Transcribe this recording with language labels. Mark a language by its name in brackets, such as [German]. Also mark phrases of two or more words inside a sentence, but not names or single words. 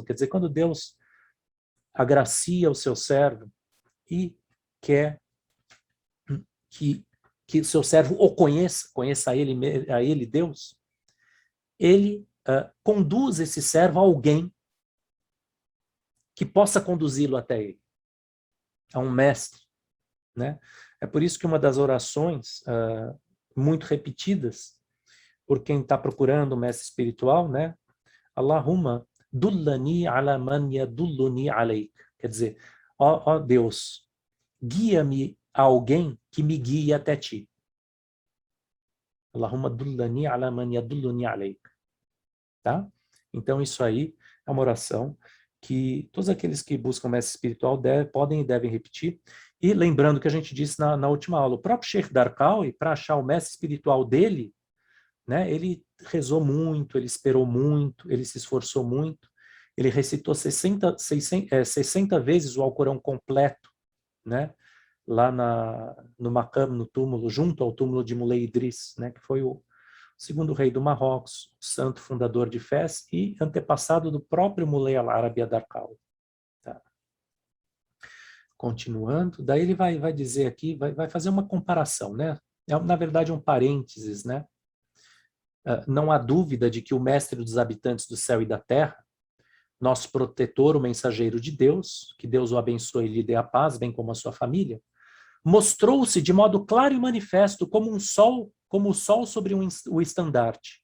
[Portuguese] Quer dizer, quando Deus agracia o seu servo e quer que o seu servo o conheça a ele Deus, ele conduz esse servo a alguém que possa conduzi-lo até ele, a um mestre. Né? É por isso que uma das orações muito repetidas por quem está procurando um mestre espiritual, né? [Arabic] اللهم دلني على من يدلني عليك. [Portuguese] Quer dizer, ó Deus, guia-me a alguém que me guie até ti. [Arabic] اللهم دلني على من يدلني عليك. [Portuguese] Tá? Então isso aí é uma oração que todos aqueles que buscam mestre espiritual podem e devem repetir. E lembrando que a gente disse na última aula, o próprio Sheikh Darqawi, para achar o mestre espiritual dele, né, ele rezou muito, ele esperou muito, ele se esforçou muito. Ele recitou 60 vezes o Alcorão completo, né? Lá no Maqam, no túmulo, junto ao túmulo de Moulay Idriss, né? Que foi o segundo rei do Marrocos, o santo fundador de Fez e antepassado do próprio Moulay al-Arabi ad-Darqawi. Tá. Continuando, daí ele vai dizer aqui, vai fazer uma comparação, né? É, na verdade, um parênteses, né? Não há dúvida de que o mestre dos habitantes do céu e da terra, nosso protetor, o mensageiro de Deus, que Deus o abençoe e lhe dê a paz, bem como a sua família, mostrou-se de modo claro e manifesto como o sol sobre o estandarte.